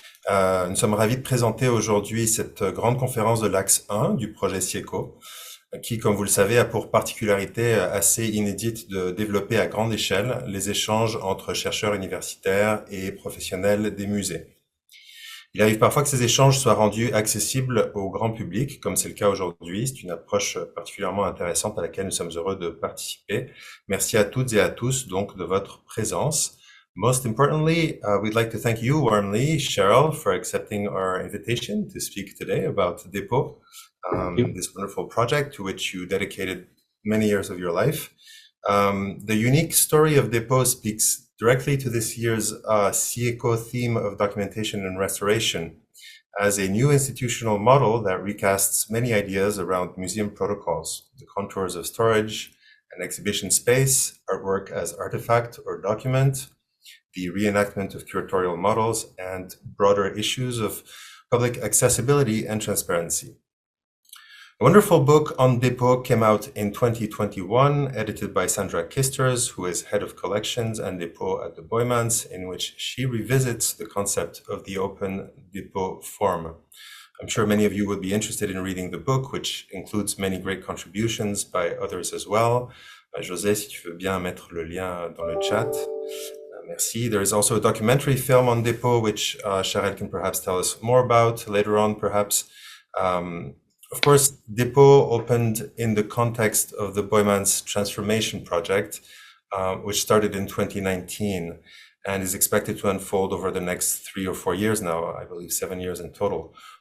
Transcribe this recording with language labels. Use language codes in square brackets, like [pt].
[fr] Nous sommes ravis de présenter aujourd'hui cette grande conférence de l'axe 1 du projet CIECO, qui, comme vous le savez, a pour particularité assez inédite de développer à grande échelle les échanges entre chercheurs universitaires et professionnels des musées. Il arrive parfois que ces échanges soient rendus accessibles au grand public, comme c'est le cas aujourd'hui. C'est une approche particulièrement intéressante à laquelle nous sommes heureux de participer. Merci à toutes et à tous donc de votre présence. [en] Most importantly, we'd like to thank you warmly, Sjarel, for accepting our invitation to speak today about Depot, this wonderful project to which you dedicated many years of your life. The unique story of Depot speaks directly to this year's CIECO theme of documentation and restoration as a new institutional model that recasts many ideas around museum protocols, the contours of storage and exhibition space, artwork as artifact or document, the reenactment of curatorial models, and broader issues of public accessibility and transparency. A wonderful book on Depot came out in 2021, edited by Sandra Kisters, who is head of collections and Depot at the Boijmans, in which she revisits the concept of the open Depot form. I'm sure many of you would be interested in reading the book, which includes many great contributions by others as well. [fr] José, si tu veux bien mettre le lien dans le chat. Merci. [en] There is also a documentary film on Depot, which Sjarel can perhaps tell us more about later on, perhaps. Of course, Depot opened in the context of the Boijmans transformation project, which started in 2019 and is expected to unfold over the next 3 or 4 years now, I believe 7 years in total.